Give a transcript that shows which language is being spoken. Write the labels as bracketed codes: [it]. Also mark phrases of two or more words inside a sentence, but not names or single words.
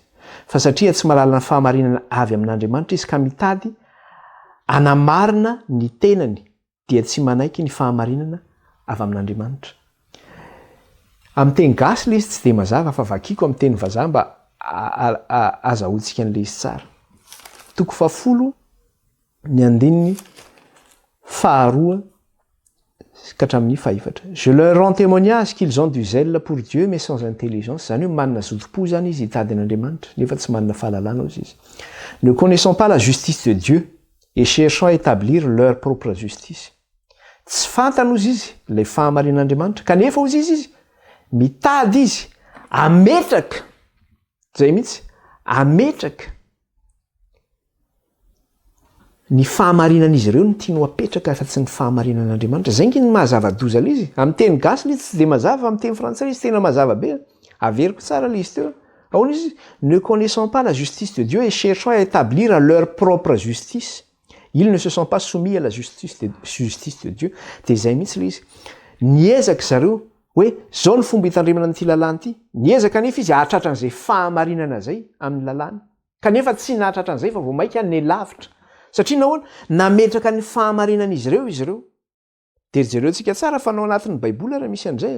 [mg] Fa satria tsy malala ny fahamarinana avy amin'Andriamanitra izy ka mitady anamarina ny tenany dia tsy manaiky ny fahamarinana avy amin'Andriamanitra. Amin'ny teny gasy ilay izy tsy dia mazava fa vakiako amin'ny teny vazaha mba azahoantsika an'ilay izy tsara. Toko 10 ny andininy faharoa ka hatramin'ny fahefatra. [fr] Je leur rends témoignage qu'ils ont du zèle pour Dieu mais sans intelligence. [mg] Zany hoe manana zotom-po zany izy hitady an'Andriamanitra nefa tsy manana fahalalana ozy izy. [fr] Ne connaissant pas la justice de Dieu et cherchant à établir leur propre justice. [mg] Tsy fantany ozy izy ilay fahamarinan'Andriamanitra kanefa ozy izy mitady izy ametraka zay mihitsy ametraka ny fahamarinan'izy ireo no tiany apetraka fa tsy ny fahamarinan'Andriamanitra. Zay ngy ny mahazava-doza izy. Amin'ny teny gasy izy tsy dia mazava, amin'ny teny frantsay izy tena mazava be. Averiko tsara ilay izy teo. Ahoana izy? [fr] Ne connaissant pas la justice de Dieu et cherchant à établir leur propre justice. Ils ne se sont pas soumis à la justice de Dieu. [mg] Dia zay mihitsy ilay izy. Niezaka zareo hoe zao ny fomba hitandremana n'ity lalàna ity. Niezaka nefa izy hahatratra an'izay fahamarinana zay amin'ny lalàna. Kanefa tsy nahatratra an'izay fa vao mainka ny lavitra. Satria nahoana nametraka ny fahamarinan'izy ireo izy ireo. Dia jereo antsika tsara fa nao anatin'ny Baiboly raha misy an'izay.